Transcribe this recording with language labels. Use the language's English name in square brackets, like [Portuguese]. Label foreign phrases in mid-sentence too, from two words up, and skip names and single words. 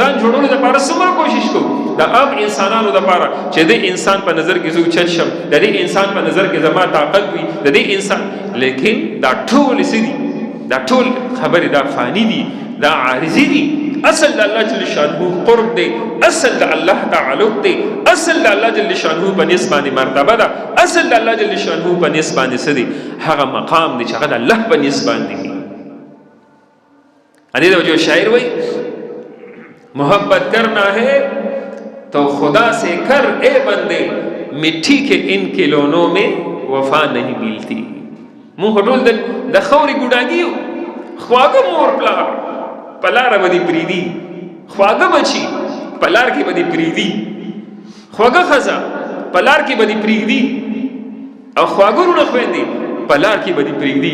[Pashto] ځان جوړولو لپاره څومره کوشش کوو د عام انسانانو لپاره چې د انسان په نظر کې زه اوچت شم د دې انسان په نظر کې زما طاقت وي د دې انسان لیکن دا ټول څه دي دا ټول خبرې دا فانی دي دا عارضي دي اصل د الله جل شانه قرب دی اصل د الله تعلق دی اصل د الله جل شانه په نسبت باندې مرتبه ده اصل د الله جل شانه په نسبت باندې څه دی هغه مقام دی چې هغه د الله په نسبت باندې دی ادي دا جو شاعر وای [Urdu] محبت کرنا ہے تو خدا سے کر اے بندے مٹھی کے ان کھلونوں میں وفا نہیں ملتی [Pashto] مونږ ټول د خورې ګوډاګي خواږه مور پلار په لاره به دې پرېږدي خواږه بچي په لار کې به دې پرېږدي خواږه ښځه په لار کې به دې پرېږدي او خواږه وروڼه خویندې په لار کې به دې پرېږدي